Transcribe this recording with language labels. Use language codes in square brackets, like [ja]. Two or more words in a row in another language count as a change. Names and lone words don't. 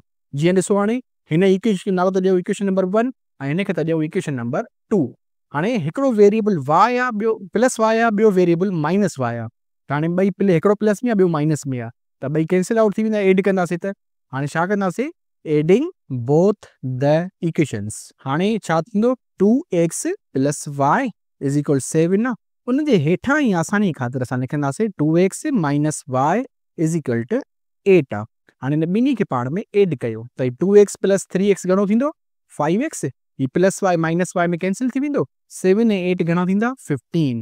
[sd] जीअं ॾिसो, हाणे हिन इक्वेशन नालो त ॾियो [en] equation number [sd] 1 ऐं हिनखे त ॾियो [en] equation number [sd] 2। हाणे हिकिड़ो वेरिएबल y आहे, ॿियो प्लस y आहे, ॿियो वेरिएबल माइनस y आहे, त हाणे ॿई हिकिड़ो प्लस में आहे, ॿियो माइनस में आहे, त ॿई [en] cancel out [sd] थी वेंदा, एड कंदासीं त हाणे छा कंदासीं, [en] adding both the equations. [sd] हाणे छा थींदो, 2x + y = 7 आहे, उन जे हेठां ई आसानी ख़ातिर असां लिखंदासीं 2x - y = 8 आहे। हाणे हिन ॿिन्ही खे पाण में एड कयो त 2x + 3x घणो थींदो, 5x, ही प्लस y माइनस y में कैंसिल थी वेंदो, 7 ऐं 8 घणा थींदा, 15।